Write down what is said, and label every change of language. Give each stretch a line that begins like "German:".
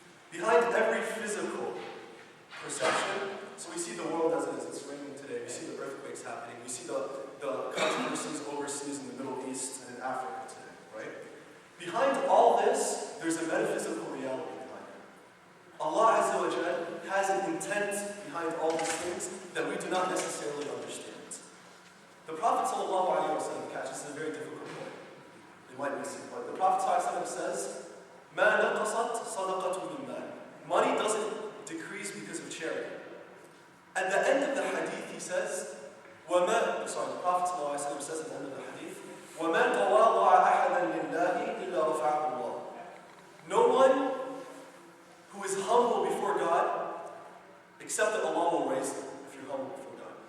English: Behind every physical perception, so we see the world as it is, it's raining today, we see the earthquakes happening, we see the controversies overseas in the Middle East and in Africa today, right? Behind all this, there's a metaphysical reality behind it. Allah
Arabic: Azza wa Jalla
English: has an intent behind all these things that we do not necessarily understand. The Prophet ﷺ, this is a very difficult point. It might be simple. The Prophet ﷺ says,
Arabic: مَا نَقَصَتْ صَدَقَةٌ مِنْ مَالٍ.
English: Money doesn't decrease because of charity. At the end of the hadith, he says, the Prophet ﷺ says at the end of the hadith,
Arabic: وَمَنْ تَوَاضَعَ أَحَدًا لِلَّهِ إِلَّا رَفَعَهُ اللَّهُ.
English: No one who is humble before God, except that Allah will raise them if you're humble before God.